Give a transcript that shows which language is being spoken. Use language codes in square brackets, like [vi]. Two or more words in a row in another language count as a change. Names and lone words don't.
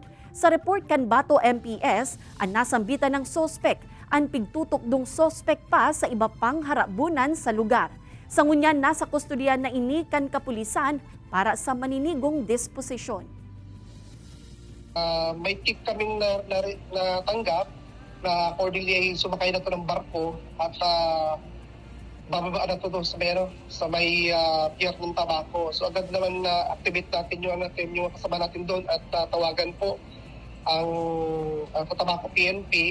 [bik] Sa report kan Bato MPS, ang nasambitan ng sospek ang pigtutok dong sospek pa sa iba pang harabunan sa lugar. Sa ngunyan, nasa kustodiyan na ini kan kapulisan para sa maninigong disposisyon. [tl] May tip kaming natanggap na accordingly ay sumakay na ito ng barko at bababa na ito sa may pier ng Tabaco. So agad naman na-activate natin yung kasama natin doon at tawagan po ang Tabaco PNP.